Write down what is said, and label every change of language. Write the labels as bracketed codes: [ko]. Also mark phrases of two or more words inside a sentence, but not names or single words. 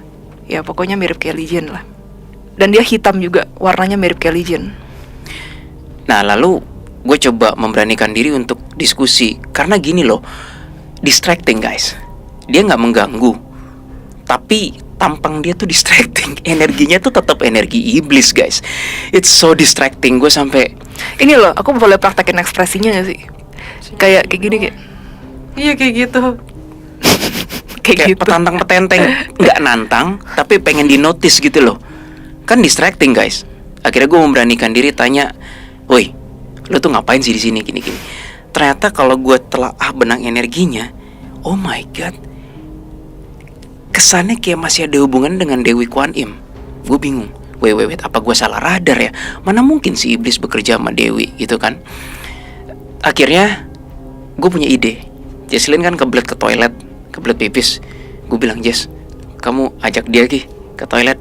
[id] Ya, pokoknya mirip kayak Legion lah. Dan dia hitam juga, warnanya mirip kayak Legion. Nah lalu gue coba memberanikan diri untuk diskusi. Karena gini loh, [en] distracting guys. [id] Dia gak mengganggu, tapi tampang dia tuh distracting. Energinya tuh tetap energi iblis guys. [en] It's so distracting. [id] Gue sampai Ini loh, aku boleh praktekin ekspresinya gak sih? Kayak gini, kayak Iya kayak gitu. kayak gitu. petantang petenteng. Gak nantang, tapi pengen di notice gitu loh. Kan [en] distracting guys. [id] Akhirnya gue memberanikan diri tanya, woi, lu tuh ngapain sih di sini gini-gini? Ternyata kalau gue telaah benang energinya, [en] oh my god, [id] kesannya kayak masih ada hubungan dengan Dewi Kwan Im. Gue bingung. Wait, apa gue salah radar ya? Mana mungkin si iblis bekerja sama Dewi gitu kan? Akhirnya gue punya ide. Jesslyn kan kebelet ke toilet, kebelet pipis. Gue bilang, Jess, kamu ajak dia ke toilet.